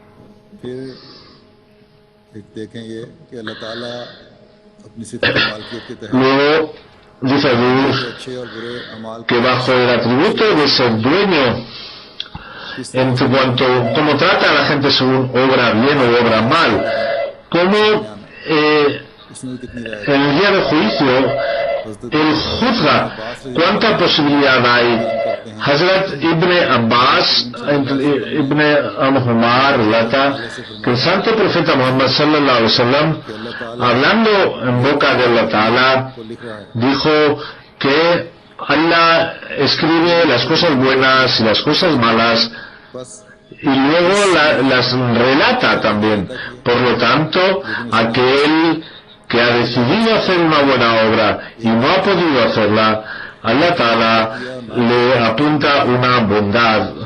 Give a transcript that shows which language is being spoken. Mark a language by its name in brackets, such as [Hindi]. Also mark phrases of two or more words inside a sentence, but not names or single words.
[Spanish] Luego dice Dios que bajo el atributo de ser dueño, en cuanto como trata a la gente según obra bien o obra mal, como en el día de juicio él juzga cuánta posibilidad hay. Hazrat Ibn Abbas Ibn Umar relata que el santo profeta Muhammad [Arabic] صلى الله عليه وسلم, [Spanish] hablando en boca de [Arabic] الله تعالى, [Spanish] dijo que Allah escribe las cosas buenas y las cosas malas y luego las relata también. Por lo tanto, aquel que ha decidido hacer una buena obra y no ha podido hacerla, [Arabic] الله تعالى [Spanish] le apunta una bondad.